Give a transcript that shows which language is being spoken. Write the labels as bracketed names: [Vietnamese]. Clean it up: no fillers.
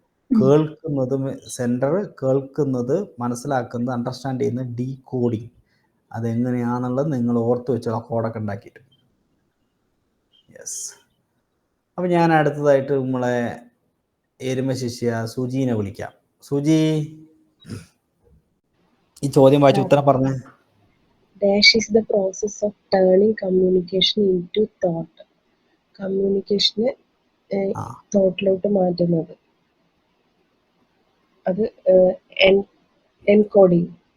[Malayalam] കേൾക്കുന്നത് സെൻറ്റർ, കേൾക്കുന്നത് മനസ്സിലാക്കുന്നത്, അണ്ടർസ്റ്റാൻഡ് ചെയ്യുന്നത് ഡീകോഡിങ്. അതെങ്ങനെയാണെന്നുള്ളത് നിങ്ങൾ ഓർത്ത് വെച്ചോളാം, കോഡൊക്കെ ഉണ്ടാക്കിയിട്ട്. യെസ്. അപ്പം ഞാൻ അടുത്തതായിട്ട് നമ്മളെ എരുമ ശിഷ്യ സുജീനെ വിളിക്കാം. സുജി, ഈ ചോദ്യം വായിച്ച് ഉത്തരം പറഞ്ഞേ. [English] Dash is the process of turning communication into thought. [Malayalam] കമ്മ്യൂണിക്കേഷനെ തോട്ടിലോട്ട് മാറ്റുന്നത്, അത് എൻകോഡിങ്.